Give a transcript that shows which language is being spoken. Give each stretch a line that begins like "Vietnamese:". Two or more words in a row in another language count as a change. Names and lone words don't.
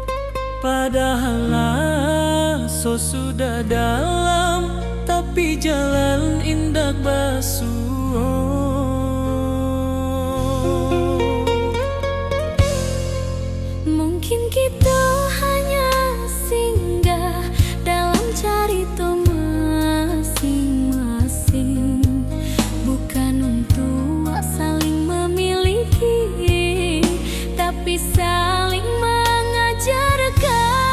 Minangkabau: Padahal so sudah dalam, tapi jalan indak basuh.
Indonesian: Mungkin kita hanya singgah dalam cerita masing-masing, bukan untuk saling memiliki, tapi saling mengajarkan.